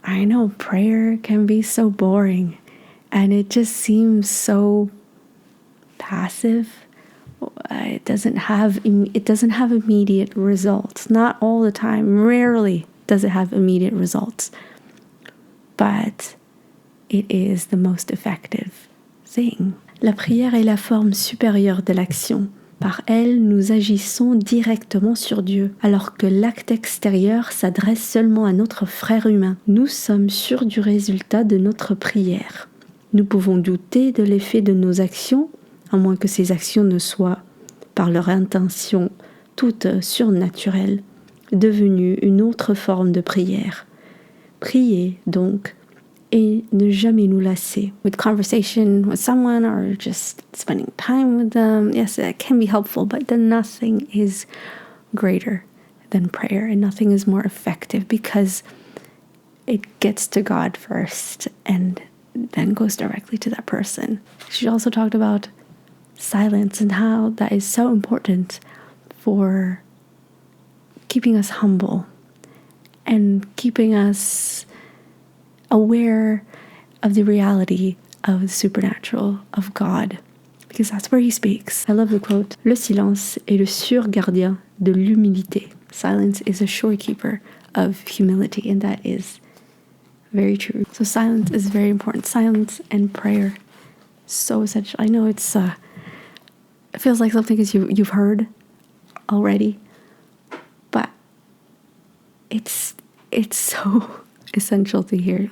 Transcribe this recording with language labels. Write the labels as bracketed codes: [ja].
[en] I know prayer can be so boring, and it just seems so passive. It doesn't have immediate results. Not all the time. Rarely does it have immediate results. But it is the most effective thing. [fr] La prière est la forme supérieure de l'action. Par elle, nous agissons directement sur Dieu, alors que l'acte extérieur s'adresse seulement à notre frère humain. Nous sommes sûrs du résultat de notre prière. Nous pouvons douter de l'effet de nos actions, à moins que ces actions ne soient, par leur intention toute surnaturelle, devenues une autre forme de prière. Prier, donc, et ne jamais nous lasser. [en] With conversation with someone or just spending time with them, yes, it can be helpful, but then nothing is greater than prayer, and nothing is more effective because it gets to God first and then goes directly to that person. She also talked about silence and how that is so important for keeping us humble and keeping us aware of the reality of the supernatural, of God, because that's where he speaks. I love the quote, [fr] Le silence est le sûr gardien de l'humilité. [en] Silence is a shorekeeper of humility, and that is very true. So silence is very important. Silence and prayer, so essential. I know it feels like something you've heard already, but it's so essential to hear.